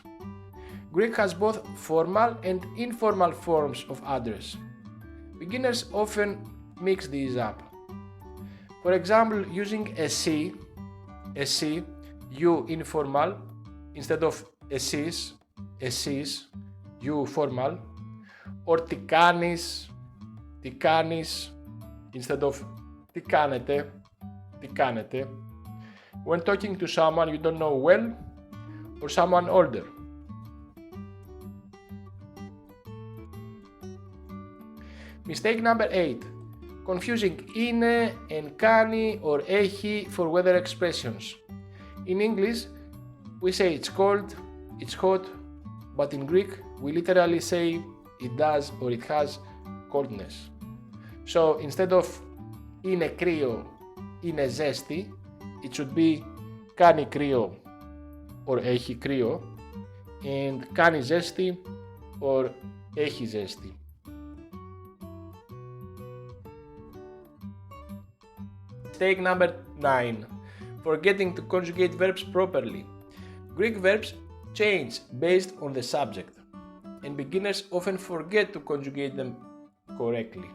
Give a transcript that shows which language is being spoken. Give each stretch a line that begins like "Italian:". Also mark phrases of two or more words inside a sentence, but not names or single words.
English: Greek has both formal and informal forms of address. Beginners often mix these up. For example, using εσύ, you informal, instead of εσείς, you formal, or
Greek: τι κάνεις,
English: instead of
Greek: τι κάνετε,
English: when talking to someone you don't know well or someone older. Mistake number 8. Confusing είναι and κάνει or έχει for weather expressions. In English, we say it's cold, it's hot, but in Greek, we literally say it does or it has coldness. So instead of
Greek: είναι κρύο, είναι ζέστη,
English: it should be
Greek: κάνει κρύο
English: or
Greek: έχει κρύο
English: and
Greek: κάνει ζέστη
English: or
Greek: έχει ζέστη.
English: Mistake number 9. Forgetting to conjugate verbs properly. Greek verbs change based on the subject, and beginners often forget to conjugate them correctly.